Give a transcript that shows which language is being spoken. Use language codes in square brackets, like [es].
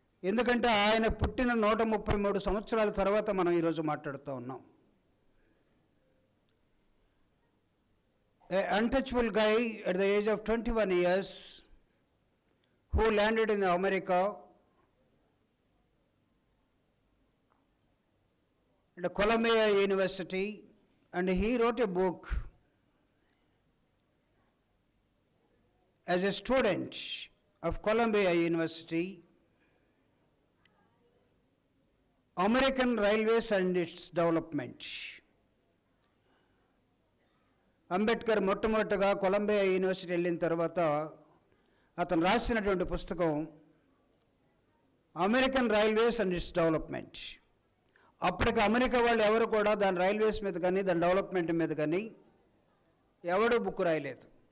[te] ఎందుకంటే ఆయన పుట్టిన 133 సంవత్సరాల తర్వాత మనం ఈరోజు మాట్లాడుతూ ఉన్నాం. [en] An untouchable guy at the age of 21 years who landed in America at Columbia University, and he wrote a book as a student of Columbia University, American Railways and its Development. [te] Ambedkar మొట్టమొదటిగా Columbia university వెళ్ళిన తర్వాత అతను రాసినటువంటి పుస్తకం American railways and its development. అప్పటికి America వాళ్ళు ఎవరు కూడా దాని రైల్వేస్ మీద కానీ దాని డెవలప్మెంట్ మీద కానీ ఎవడూ బుక్ రాయలేదు.